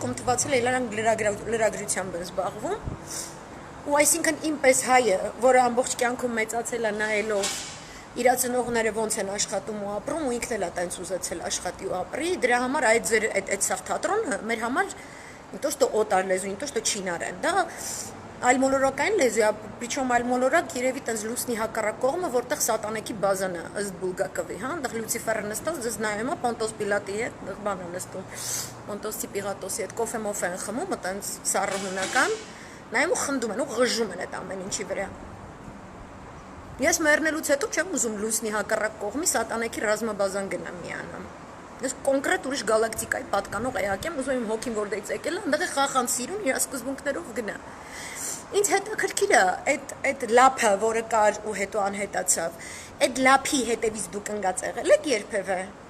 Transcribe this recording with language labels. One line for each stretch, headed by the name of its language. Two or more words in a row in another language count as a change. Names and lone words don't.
Armenian: ում թվացել է իրանք լրագրությամբ են զբաղվում, ու այսինքն ինպես հայը, որը ամբողջ կյանքում մեծացել է նայելով իր ծնողները ոնց են աշխատում ու ապրում, ու ինքն էլ է տենց ուզեցել աշխատի ու ապրի, դրա համար այդ սաղ թատրոնը մեր համար
Russian: не то что
Armenian: օտար լեզու,
Russian: не то что
Armenian: չինարեն, դա այլմոլորակային լեզու է, причем այլմոլորակ երևի տենց լուսնի հակառակ կողմը, որտեղ սատանեքի բազան է, ըստ Բուլգակովի, հա, այնտեղ Լյուցիֆերը նստած, ձեզ նայում է Պոնտոս Պիլատի հետ, այնտեղ բան է նստում, Պոնտոսի Պիղատոսի հետ կոֆե-մոֆե են խմում, այտենց սառը հունական, նայում ու խնդում են ու ղժում են այդ ամեն ինչի վրա։ Ես մեռնելուց հետո չեմ ուզում լուսնի հակառակ կողմի սատանեքի ռազմաբազան գնամ միանամ։ Ես կոնկրետ ուրիշ գալակտիկայի պատկանող էակ եմ, ուզում եմ հոգին որտեղից եկել է, այնտեղ է խախան սիրուն իր սկզբունքներով գնա։ Ինձ հետաքրքիր է այդ լափը, որը կար ու հետո անհետացավ, այդ լափի հետևից դուք ընկած եղել եք երբևէ։